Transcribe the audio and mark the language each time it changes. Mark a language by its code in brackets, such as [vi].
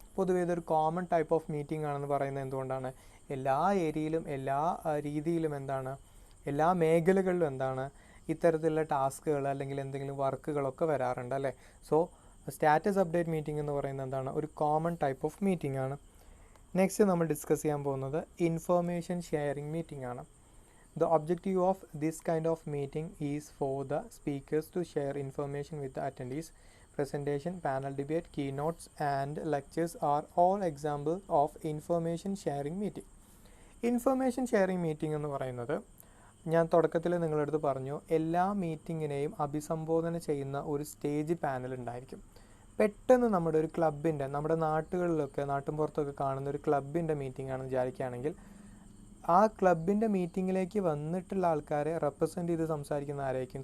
[ml] പൊതുവേ ഇതൊരു common type of meeting ആണെന്ന് പറയുന്നത് എന്തുകൊണ്ടാണ്, എല്ലാ ഏരിയയിലും എല്ലാ രീതിയിലും എന്താണ്, എല്ലാ മേഖലകളിലും എന്താണ് ഇത്തരത്തിലുള്ള ടാസ്കുകൾ അല്ലെങ്കിൽ എന്തെങ്കിലും വർക്കുകളൊക്കെ വരാറുണ്ട് അല്ലേ. സോ സ്റ്റാറ്റസ് അപ്ഡേറ്റ് മീറ്റിംഗ് എന്ന് പറയുന്നത് എന്താണ്, ഒരു കോമൺ ടൈപ്പ് ഓഫ് മീറ്റിംഗ് ആണ്. നെക്സ്റ്റ് നമ്മൾ ഡിസ്കസ് ചെയ്യാൻ പോകുന്നത് ഇൻഫർമേഷൻ ഷെയറിംഗ് മീറ്റിംഗ് ആണ്. [en] The objective of this kind of meeting is for the speakers to share information with the attendees. Presentation, panel debate, keynotes and lectures are all examples of information sharing meeting. [ml] Information sharing meeting എന്ന് പറയുന്നത്, ഞാൻ തുടക്കത്തിൽ നിങ്ങളുടെ അടുത്ത് പറഞ്ഞു, എല്ലാ മീറ്റിങ്ങിനെയും അഭിസംബോധന ചെയ്യുന്ന ഒരു സ്റ്റേജ് പാനൽ ഉണ്ടായിരിക്കും. പെട്ടെന്ന് നമ്മുടെ ഒരു ക്ലബിൻ്റെ, നമ്മുടെ നാട്ടുകളിലൊക്കെ നാട്ടിൻപുറത്തൊക്കെ കാണുന്ന ഒരു ക്ലബിൻ്റെ മീറ്റിംഗ് ആണെന്ന് വിചാരിക്കുകയാണെങ്കിൽ, ആ ക്ലബിൻ്റെ മീറ്റിങ്ങിലേക്ക് വന്നിട്ടുള്ള ആൾക്കാരെ റെപ്രസെൻ്റ് ചെയ്ത് സംസാരിക്കുന്ന ആരായിരിക്കും?